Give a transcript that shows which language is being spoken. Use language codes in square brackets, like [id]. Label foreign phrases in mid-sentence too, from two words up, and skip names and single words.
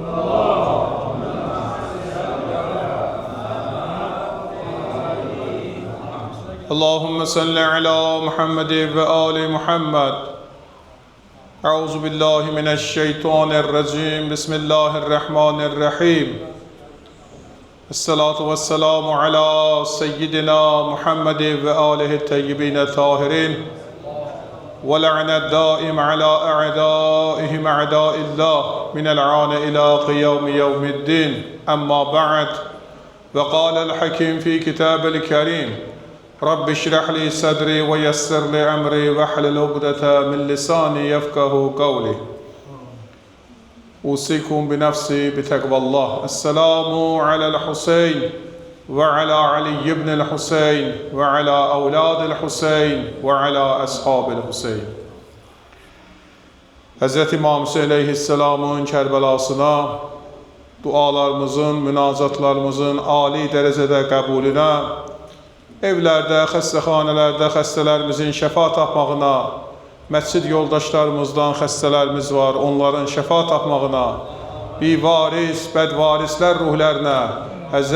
[ar] اللهم صل على محمد وآل محمد. أعوذ بالله من الشيطان الرجيم. بسم الله الرحمن الرحيم الصلاة والسلام على سيدنا محمد وآله الطيبين الطاهرين. ولعنة الدائم على أعدائهم أعداء الله من العان إلى قيام يوم الدين أما بعد وقال الحكيم في كتاب الكريم رب اشرح لي صدري ويسر لي أمري واحلل عقدة من لساني يفقه قولي أوصيكم بنفسي بتقوى الله. السلام على الحسين وعلى علي بن الحسين وعلى أولاد الحسين وعلى أصحاب الحسين. [az] Hz. İmam Hüseyin aleyhisselamın Kərbəlasına, dualarımızın, münacatlarımızın âli dərəcədə qəbulünə, evlərdə, xəstəxanələrdə xəstələrimizin şəfa tapmağına, məscid yoldaşlarımızdan xəstələrimiz var, onların şəfa tapmağına, bivaris, bədvarislər ruhlərinə, Hz.